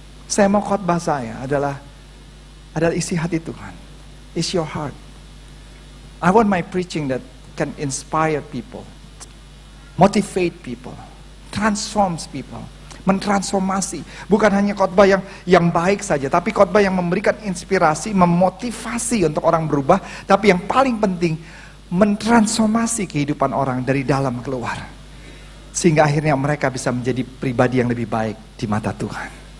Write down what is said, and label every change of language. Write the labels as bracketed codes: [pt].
[id] Saya mau khotbah saya adalah isi hati Tuhan. [en] It's your heart. I want my preaching that can inspire people, motivate people, transforms people. [id] Mentransformasi, bukan hanya khotbah yang baik saja, tapi khotbah yang memberikan inspirasi, memotivasi untuk orang berubah, tapi yang paling penting mentransformasi kehidupan orang dari dalam keluar, sehingga akhirnya mereka bisa menjadi pribadi yang lebih baik di mata Tuhan.